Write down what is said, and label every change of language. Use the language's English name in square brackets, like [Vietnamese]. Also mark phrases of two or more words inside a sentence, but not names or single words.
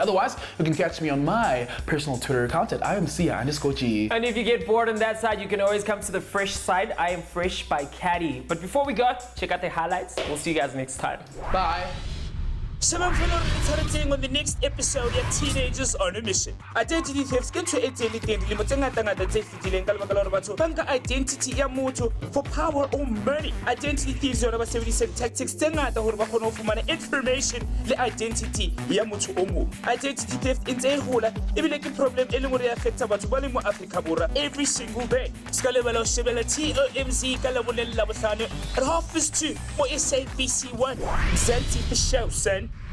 [English] Otherwise, you can catch me on my personal Twitter account at IamSia_G. And if you get bored on that side, you can always come to the fresh side. I am Fresh by Caddy. But before we go, check out the highlights. We'll see you guys next time. Bye. On the next episode of Teenagers on a Mission. Identity theft [Southern Sotho] ke ntho e tseleng dilemo tse ngata tse fetileng ka lebaka la hore batho banka identity ya motho [English] for power or money. Identity thieves [Southern Sotho] yona ba sebedisa tactics tse ngata hore ba kgone ho fumana information le identity ya motho o mong. [English] Identity theft [Southern Sotho] e ntse e hola ebile ke problem e leng hore e affecta batho ba le mo Afrika Borwa [English] every single day. [Southern Sotho] Ska lebala ho shebella TOMZ ka Labohlano [English] at 2:30 for SABC 1. Zanti for show, son.